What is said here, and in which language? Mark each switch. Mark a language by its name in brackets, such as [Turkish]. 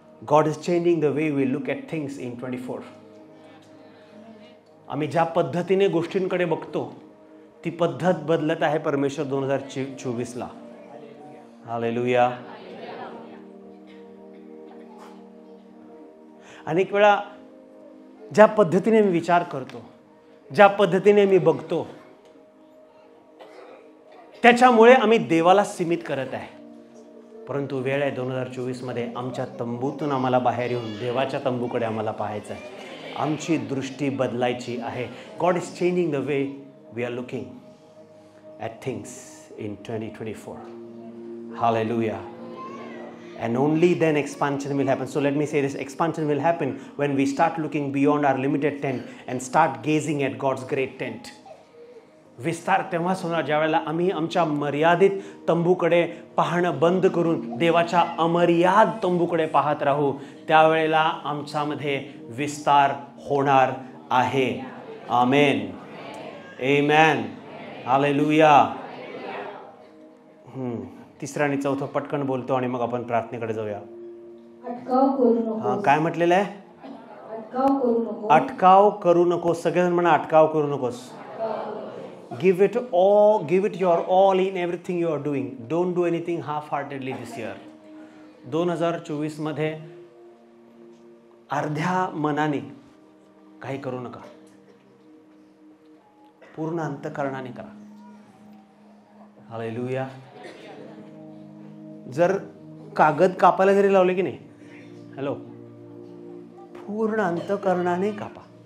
[English] God is changing the way we look at things in 24. [Marathi] आम्ही ज्या पद्धतीने गोष्टींकडे बघतो ती पद्धत बदलत आहे परमेश्वर 2024 ला. हालेलुया. अनेक वेळा ज्या पद्धतीने मी विचार करतो, ज्या पद्धतीने मी बघतो, त्याच्यामुळे आम्ही देवाला सीमित करत आहे. परंतु वेळ आहे 2024 मध्ये आमच्या तंबूतून आम्हाला बाहेर येऊन देवाच्या तंबूकडे आम्हाला पाहायचं आहे. आमची दृष्टी बदलायची आहे. [English] God is changing the way we are looking at things in 2024. Hallelujah. And only then expansion will happen. So let me say this, expansion will happen when we start looking beyond our limited tent and start gazing at God's great tent. [Marathi] विस्तार तेव्हाच होणार ज्यावेळेला आम्ही आमच्या मर्यादित तंबूकडे पाहणं बंद करून देवाच्या अमर्याद तंबूकडे पाहत राहू. त्यावेळेला आमच्यामध्ये विस्तार होणार आहे. आमेन, आमेन, हालेलुया. तिसरा आणि चौथं पटकन बोलतो आणि मग आपण प्रार्थनेकडे जाऊया. अटकाव करू नको. हा, काय म्हटलेलं आहे? अटकाव करू नको. अटकाव करू नकोस. सगळेजण म्हणा अटकाव करू नकोस. [English] Give it your all in everything you are doing. Don't do anything half-heartedly this year. [Marathi] 2024 मध्ये अर्ध्या मनाने काही करू नका. पूर्ण अंतःकरणाने करा. हालेलुया. जर कागद कापायला जरी लावले की नाही, हॅलो, पूर्ण अंतःकरणाने कापा.